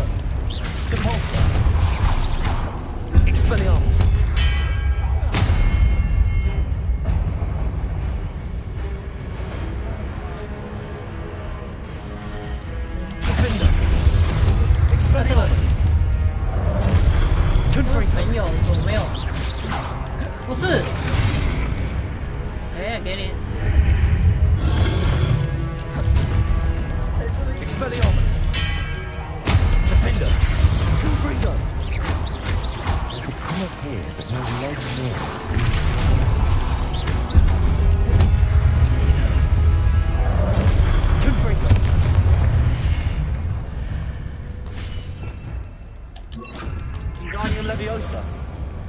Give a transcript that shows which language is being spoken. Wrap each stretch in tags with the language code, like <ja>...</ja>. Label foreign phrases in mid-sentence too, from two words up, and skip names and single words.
<en>Repulsor. Expelliarmus. Defender. Expelliarmus. Confringo.</en> <zh>没有，怎么没有？不是。哎，给你。</zh> <en>Expelliarmus. Defender. Confringo. There's a collar here, but no leg here. Confringo. Wingardium Leviosa.</en>